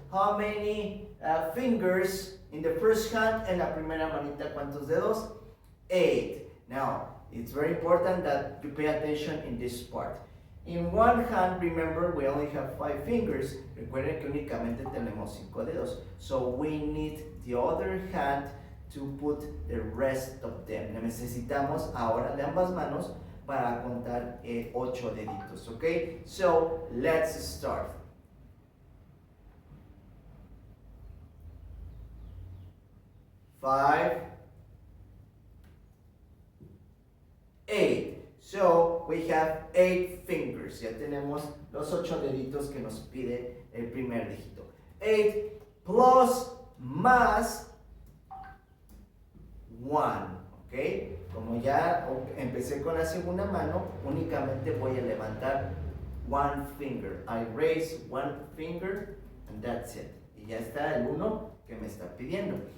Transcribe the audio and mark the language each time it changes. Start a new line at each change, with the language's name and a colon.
English: How many fingers in the first hand?
Spanish: En la primera manita, ¿cuántos dedos?
English: 8. Now, it's very important that you pay attention in this part. In one hand, remember, we only have 5 fingers.
Spanish: Recuerden que únicamente tenemos 5 dedos.
English: So we need the other hand to put the rest of them.
Spanish: Necesitamos ahora de ambas manos para contar 8 deditos, okay?
English: So let's start. 5, 8. So we have 8 fingers.
Spanish: Ya tenemos los 8 deditos que nos pide el primer dígito. 8 plus más 1. ¿Ok? Como ya empecé con la segunda mano, únicamente voy a levantar 1 finger.
English: I raise 1 finger and that's it.
Spanish: Y ya está el 1 que me está pidiendo.